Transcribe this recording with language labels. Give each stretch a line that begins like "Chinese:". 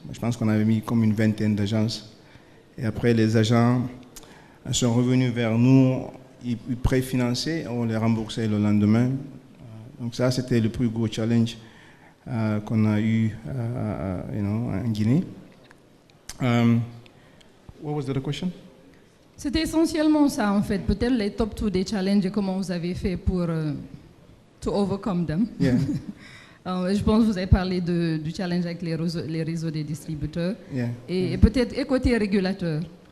French: Je pense qu'on avait mis comme une 20aine d'agences. Et après, les agents sont revenus vers nous, ils préfinançaient, on les remboursait le lendemain. Donc ça, c'était le plus gros challenge qu'on a eu en Guinée.
English: What was the other question?
French: C'était essentiellement ça, en fait. Peut-être les top 2 des challenges et comment vous avez fait pour
English: to overcome them. Yeah.
French: Je pense que vous avez parlé du challenge avec les réseaux des distributeurs.
English: Yeah.
French: Et peut-être côté régulateur.